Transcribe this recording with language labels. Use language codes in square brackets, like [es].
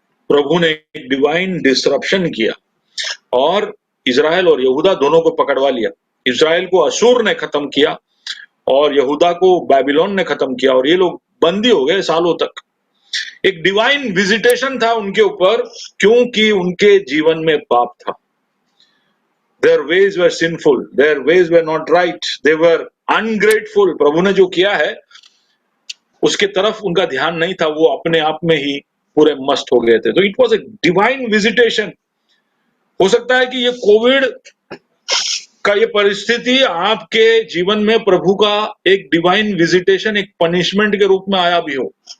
[hi] प्रभु ने एक divine disruption किया और इजराइल और यहूदा दोनों को पकड़वा लिया। इजराइल को अशूर ने खत्म किया और यहूदा को बाबिलोन ने खत्म किया, और ये लोग बंदी हो गए सालों तक। एक डिवाइन विजिटेशन था उनके ऊपर, क्योंकि उनके जीवन में पाप था। [en] Their ways were sinful, their ways were not right, they were ungrateful। [hi] प्रभु ने जो किया है उसके तरफ उनका ध्यान नहीं था, वो अपने आप में ही पूरे मस्त हो गए थे। तो [en] It was a divine visitation. [hi] हो सकता है कि ये कोविड का ये परिस्थिति आपके जीवन में प्रभु का एक डिवाइन विजिटेशन, एक पनिशमेंट के रूप में आया भी हो।